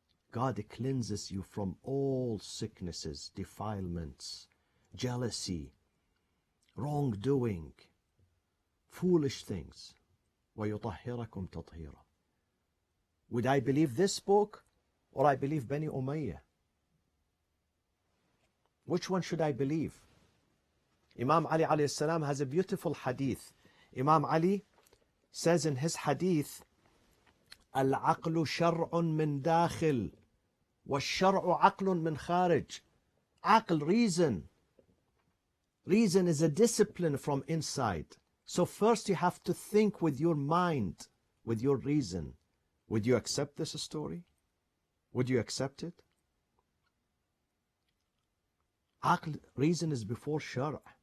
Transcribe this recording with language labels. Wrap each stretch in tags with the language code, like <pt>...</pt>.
<en>God cleanses you from all sicknesses, defilements, jealousy, wrongdoing, foolish things.</en> <ar>وَيُطَهِّرَكُمْ تَطْهِيرًا.</ar> <en>Would I believe this book or I believe Bani Umayyah? Which one should I believe? Imam Ali alayhi salam has a beautiful hadith. Imam Ali says in his hadith,</en> <ar>العقل شرع من داخل والشرع عقل من خارج.</ar> <en>Aql, reason. Reason is a discipline from inside. So first you have to think with your mind, with your reason. Would you accept this story? Would you accept it? Aql, reason is before shar'.</en>